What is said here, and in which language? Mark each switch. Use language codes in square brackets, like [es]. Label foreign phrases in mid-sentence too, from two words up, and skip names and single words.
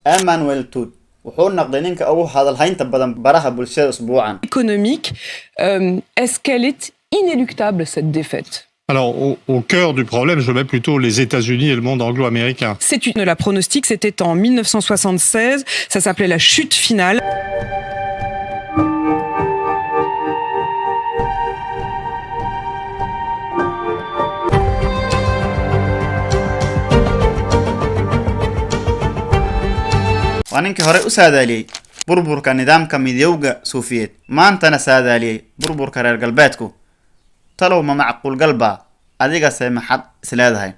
[so] Emmanuel Todd wuxuu noqday ninka ugu hadalhaynta badan baraha bulshada usbuucan. [fr] Économique, est-ce qu'elle est inéluctable cette défaite? Alors, au cœur du problème, je mets plutôt les États-Unis et le monde anglo-américain. C'est une de la pronostic, c'était en 1976, ça s'appelait la chute finale. [so] waa ninkii hore u saadaaliyey burburka nidaamka midowga Suufiyeed maantana saadaaliyey burburka reer galbeedku talow ma macquul galba adiga se maxad isleedahay.